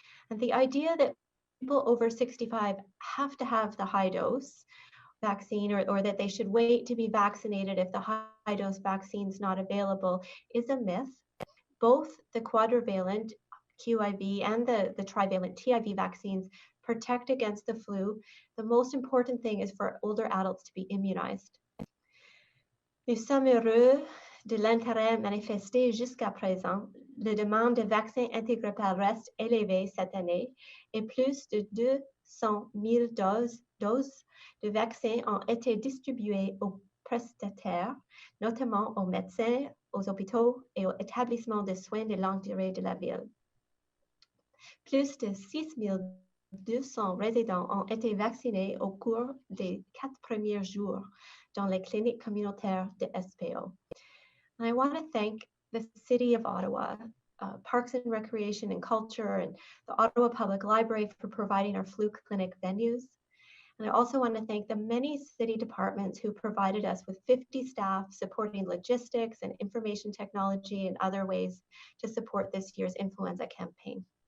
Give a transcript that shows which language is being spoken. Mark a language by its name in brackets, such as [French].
[English] And the idea that people over 65 have to have the high dose vaccine or that they should wait to be vaccinated if the high dose vaccine is not available is a myth. Both the quadrivalent QIV and the trivalent TIV vaccines protect against the flu. The most important thing is for older adults to be immunized. [French] Nous sommes heureux de l'intérêt manifesté jusqu'à présent. La demande de vaccins intégrés reste élevée cette année et plus de 200 000 doses de vaccins ont été distribuées aux prestataires, notamment aux médecins, aux hôpitaux et aux établissements de soins de longue durée de la ville. Plus de 6 200 résidents ont été vaccinés au cours des 4 premiers jours dans les cliniques communautaires de SPO. [English] And I want to thank the City of Ottawa, Parks and Recreation and Culture, and the Ottawa Public Library for providing our flu clinic venues. And I also want to thank the many city departments who provided us with 50 staff supporting logistics and information technology and other ways to support this year's influenza campaign.